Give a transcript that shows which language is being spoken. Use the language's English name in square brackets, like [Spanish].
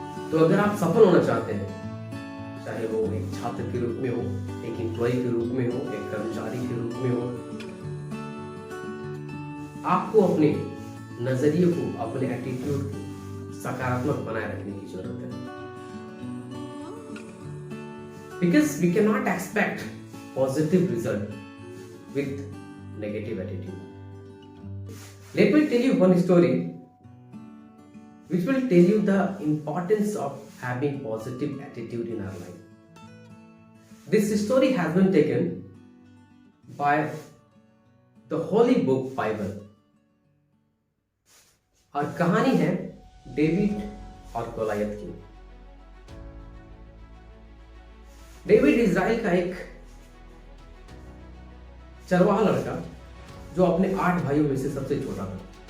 [Hindi] तो अगर आप सफल होना चाहते हैं, चाहे वो एक छात्र के रूप में हो, एक एम्प्लॉय के रूप में हो, एक कर्मचारी के रूप में हो, आपको अपने नजरिए को, अपने एटीट्यूड को सकारात्मक बनाए रखने की जरूरत है। [English] Because we cannot expect positive result with negative attitude. Let me tell you one story which will tell you the importance of having positive attitude in our life. This story has been taken by the Holy Book Bible. [Hindi] और कहानी है David और Goliath की। David Israel का एक चरवाहा लड़का जो अपने 8 भाइयों में से सबसे छोटा था।